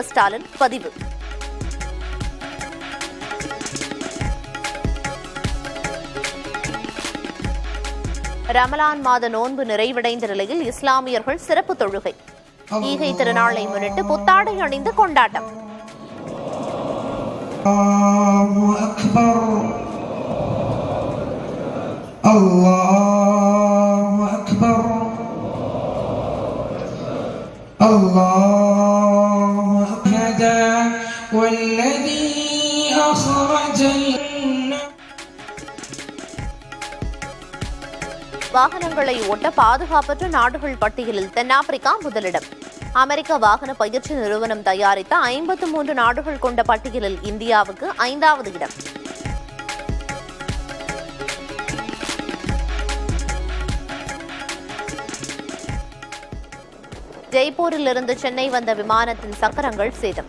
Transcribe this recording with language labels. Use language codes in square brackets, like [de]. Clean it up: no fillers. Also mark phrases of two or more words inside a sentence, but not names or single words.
[ta] ஸ்டாலின் பதிவு. ரமலான் மாத நோன்பு நிறைவடைந்த நிலையில் இஸ்லாமியர்கள் சிறப்பு தொழுகை. ஈகை திருநாளை முன்னிட்டு புத்தாடை அணிந்து கொண்டாட்டம். [ar] الله أكبر الله هدى والذي أخرج [ta] வாகனங்களை ஓட்ட பாதுகாப்பற்ற நாடுகள் பட்டியலில் தென்னாப்பிரிக்கா முதலிடம். அமெரிக்க வாகன பயிற்சி நிறுவனம் தயாரித்த 53 நாடுகள் கொண்ட பட்டியலில் இந்தியாவுக்கு 5வது இடம். ஜெய்ப்பூரில் இருந்து சென்னை வந்த விமானத்தின் சக்கரங்கள் சேதம்.